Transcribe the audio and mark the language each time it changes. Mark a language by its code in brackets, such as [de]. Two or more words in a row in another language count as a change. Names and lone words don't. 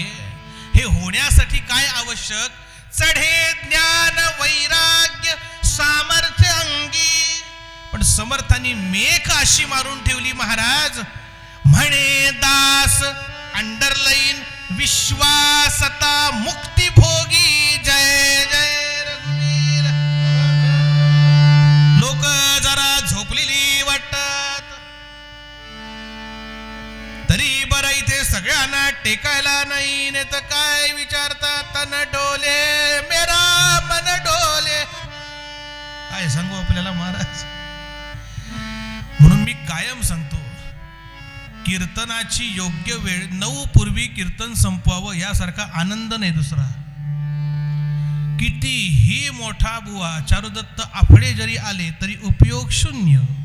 [mr] हे होण्यासाठी काय आवश्यक? चढे ज्ञान वैराग्य सामर्थ्य अंगी. पण समर्थांनी मेख अशी मारून ठेवली महाराज, म्हणे दास अंडरलाईन विश्वासता मुक्ती भोगी. जय जय रघुवीर. लोक जरा झोपलेली वाटतात तरी बरं इथे सगळ्यांना टेकायला नाही, नाही तर काय विचारतात, [hi] तन डोले मेरा मन डोले. [mr] काय सांगू आपल्याला महाराज. म्हणून मी कायम सांगतो कीर्तनाची योग्य वेळ 9 पूर्वी कीर्तन संपवावं यासारखा आनंद नाही दुसरा. कितीही मोठा बुवा चारुदत्त आपळे जरी आले तरी उपयोग शून्य.